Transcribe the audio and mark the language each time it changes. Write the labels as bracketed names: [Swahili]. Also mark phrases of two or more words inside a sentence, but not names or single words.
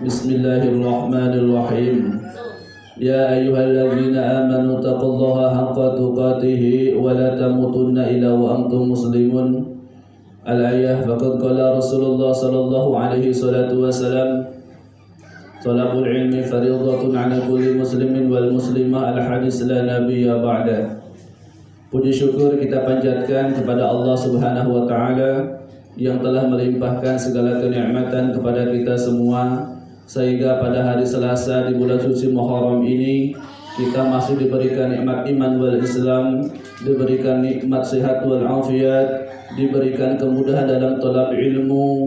[Arabic] بسم الله الرحمن الرحيم. يا أيها الذين آمنوا اتقوا الله حق تقاته ولا تموتن إلا وأنتم مسلمون. الآية. فقد قال رسول الله صلى الله عليه الصلاة والسلام طلب العلم فريضة على كل مسلم والمسلمة. الحديث لا نبي بعد. [Indonesian] Puji syukur kita panjatkan kepada Allah [Arabic] سبحانه وتعالى [Indonesian] yang telah melimpahkan segala kenikmatan kepada kita semua, sehingga pada hari Selasa di bulan suci Muharram ini kita masih diberikan nikmat [Arabic] إيمان والإسلام, [Indonesian] diberikan nikmat sehat wal afiat, diberikan kemudahan dalam talab ilmu.